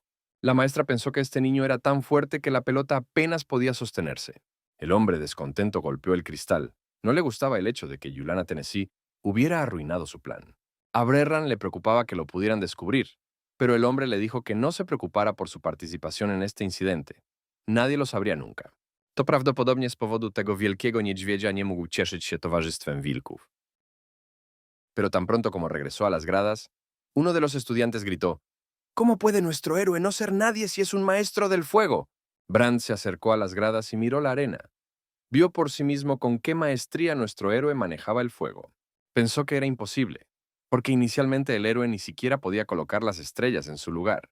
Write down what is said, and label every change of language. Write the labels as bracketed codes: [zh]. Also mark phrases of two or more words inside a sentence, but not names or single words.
[es] La maestra pensó que este niño era tan fuerte que la pelota apenas podía sostenerse. El hombre descontento golpeó el cristal. No le gustaba el hecho de que Yulana Tennessee hubiera arruinado su plan. A Brerran le preocupaba que lo pudieran descubrir, pero el hombre le dijo que no se preocupara por su participación en este incidente. Nadie lo sabría nunca. [pl] To prawdopodobnie z powodu tego wielkiego niedźwiedzia nie mógł cieszyć się towarzystwem wilków. [es] Pero tan pronto como regresó a las gradas, uno de los estudiantes gritó: ¿Cómo puede nuestro héroe no ser nadie si es un maestro del fuego? Brand se acercó a las gradas y miró la arena. Vio por sí mismo con qué maestría nuestro héroe manejaba el fuego. Pensó que era imposible, porque inicialmente el héroe ni siquiera podía colocar las estrellas en su lugar.